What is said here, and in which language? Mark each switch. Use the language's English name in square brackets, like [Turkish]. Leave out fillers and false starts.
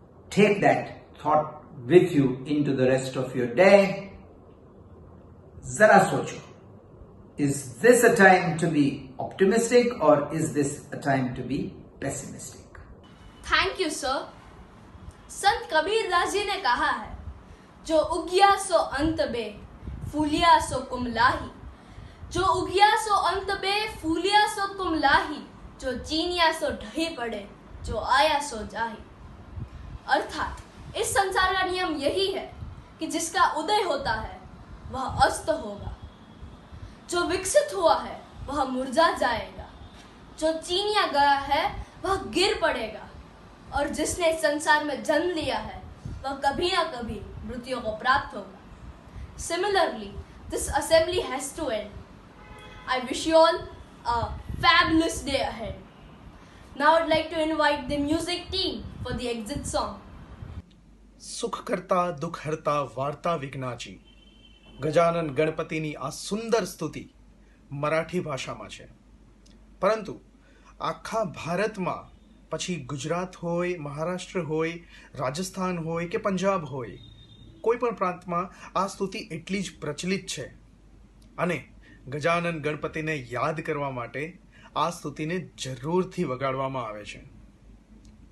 [English] Take that thought with you into the rest of your day. [Hindi] Zara socho. [English] Is this a time to be optimistic or is this a time to be pessimistic? Thank you sir. [Hindi] संत कबीरदास जी ने कहा है, जो उगिया सो अंत बे फूलिया सो कुमलाही, जो उगिया सो अंत बे फूलिया सो कुमलाही, जो चीनिया सो ढही पड़े, जो आया सो जाही। अर्थात इस संसार का नियम यही है कि जिसका उदय होता है वह अस्त होगा, जो विकसित हुआ है वह मुरझा जाएगा, जो चीनिया गया है वह गिर पड़ेगा और जिसने इस संसार में जन्म लिया है वह कभी ना कभी मृत्यु को प्राप्त होगा। [English] Similarly, this assembly has to end. I wish you all a fabulous day ahead. Now I'd like to invite the music team for the exit song. [Marathi] સુખ કરતા દુઃખ હરતા વાર્તા વિઘ્નાચી [Gujarati] ગજાનન ગણપતિની આ સુંદર સ્તુતિ મરાઠી ભાષામાં છે, પરંતુ આખા ભારતમાં પછી ગુજરાત હોય, મહારાષ્ટ્ર હોય, રાજસ્થાન હોય કે પંજાબ હોય, કોઈ પણ પ્રાંતમાં આ સ્તુતિ એટલી જ પ્રચલિત છે અને ગજાનન ગણપતિને યાદ કરવા માટે આ સ્તુતિને જરૂરથી વગાડવામાં આવે છે।